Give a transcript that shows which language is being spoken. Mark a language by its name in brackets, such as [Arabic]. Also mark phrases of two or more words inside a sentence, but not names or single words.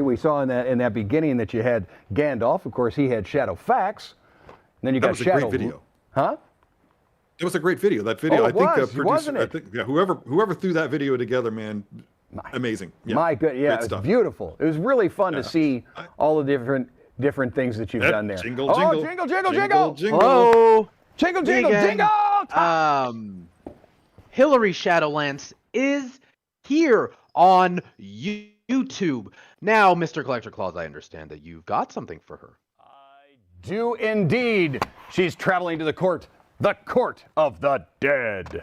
[English] We saw in that beginning that you had Gandalf. Of course, he had Shadowfax. And then you got Shadow. That was a great video. Huh? It was a great video. That video, I think, wasn't it? Whoever threw that video together, man, amazing. Yeah. My good, yeah, it was beautiful. It was really fun to see all the different things that you've done there. Jingle, jingle, jingle, jingle, jingle, jingle. Hello. Jingle, jingle, jingle. Hillary Shadowlance is here on YouTube. Now, Mr. Collector Claus, I understand that you've got something for her. I do indeed. She's traveling to the court of the dead.